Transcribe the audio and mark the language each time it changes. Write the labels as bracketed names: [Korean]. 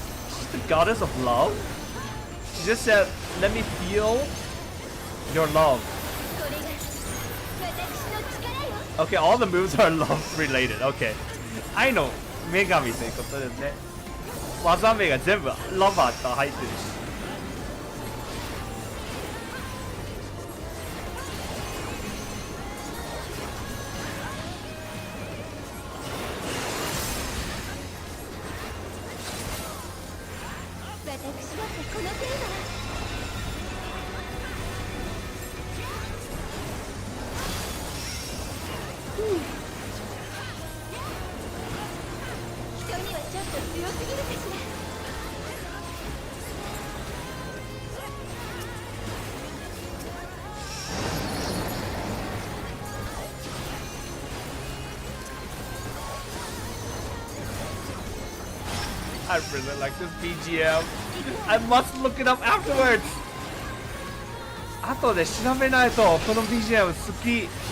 [English] She's the goddess of love? She just said, let me feel your love. [Japanese] これが私の力よ。 [English] Okay, all the moves are love related. Okay. I know. [Japanese] 女神ということですね。技名が全部ロバート入ってるし。私だってこの程度。人にはちょっと強すぎるかしら。 [English] I really like this BGM. I must look it up afterwards. [Japanese] 後で調べないとこの BGM 好き。